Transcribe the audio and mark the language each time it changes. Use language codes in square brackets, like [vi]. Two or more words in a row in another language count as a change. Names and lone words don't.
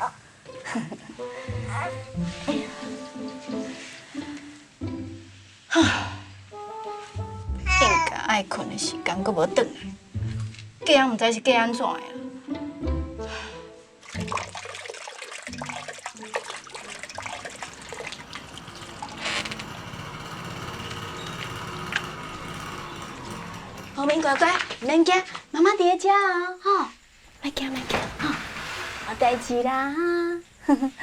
[nan] 应该爱困的时间，阁无转来，嫁唔知是嫁安怎的啦。后面乖乖，唔免惊，妈妈伫遮哦，吼，莫惊，吼，冇代志啦哈。